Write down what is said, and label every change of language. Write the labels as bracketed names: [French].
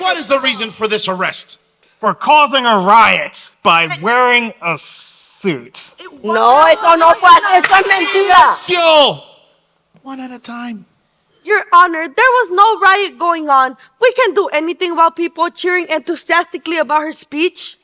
[English] what is the reason for this arrest? For causing a riot by wearing a suit. [Spanish] No, eso no fue así, eso es mentira. [English] Silencio! One at a time. Your Honor, there was no riot going on. We can't do anything about people cheering enthusiastically about her speech.